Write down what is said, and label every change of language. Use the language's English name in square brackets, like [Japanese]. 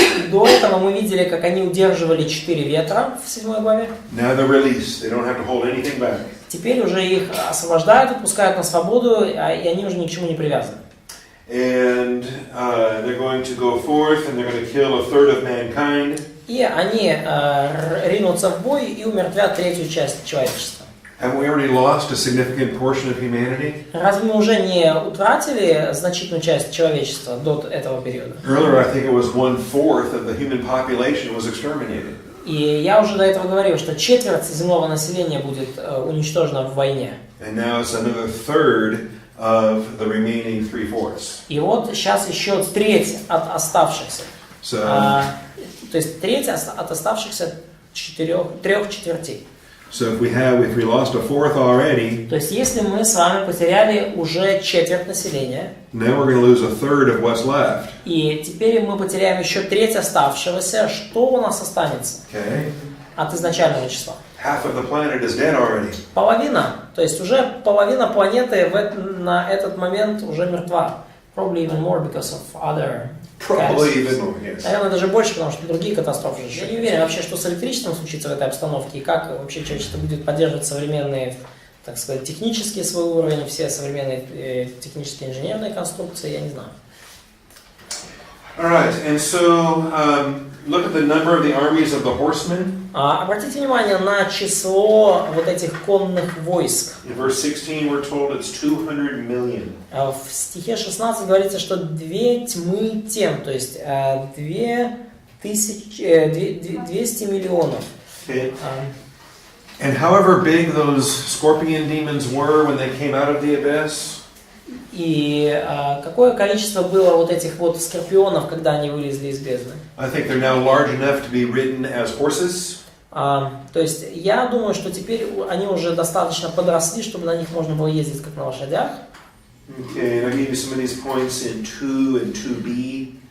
[Russian] До этого мы видели, как они удерживали 4 ветра в 7 главе. [English] Now they're released. They don't have to hold anything back. [Russian] Теперь уже их освобождают, отпускают на свободу, и они уже ни к чему не привязаны. [English] And they're going to go forth and they're going to kill a third of mankind. [Russian] И они ринутся в бой и умертвят третью часть человечества. [English] Have we already lost a significant portion of humanity? [Russian] Разве мы уже не утратили значительную часть человечества до этого периода? [English] Earlier, I think it was 1/4 of the human population was exterminated. [Russian] И я уже до этого говорил, что четверть земного населения будет уничтожена в войне. [English] And now it's another third of the remaining 3/4. [Russian] И вот сейчас еще треть от оставшихся. То есть треть от оставшихся трех четвертей. [English] So if we lost a fourth already, [Russian] то есть если мы с вами потеряли уже четверть населения, [English] now we're going to lose a third of what's left. [Russian] И теперь мы потеряем еще треть оставшегося, что у нас останется от изначального числа? [English] Half of the planet is dead already. [Russian] Половина, то есть уже половина планеты на этот момент уже мертва. [English] Probably even more because of other. Probably even more, yes. [Russian] Наверное, даже больше, потому что другие катастрофы. Я не уверен вообще, что с электричеством случится в этой обстановке, и как вообще человечество будет поддерживать современные, так сказать, технические свой уровень, все современные технические инженерные конструкции, я не знаю. [English] All right, and so look at the number of the armies of the horsemen. [Russian] Обратите внимание на число вот этих конных войск. [English] In verse 16 we're told it's 200 million. [Russian] В стихе 16 говорится, что две тьмы тем, то есть 2 200 миллионов. [English] Okay. And however big those scorpion demons were when they came out of the abyss, [Russian] И какое количество было вот этих вот скорпионов, когда они вылезли из бездны? [English] I think they're now large enough to be ridden as horses. [Russian] То есть я думаю, что теперь они уже достаточно подросли, чтобы на них можно было ездить как на лошадях. [English] Okay, and I gave you some of these points in 2 and 2b.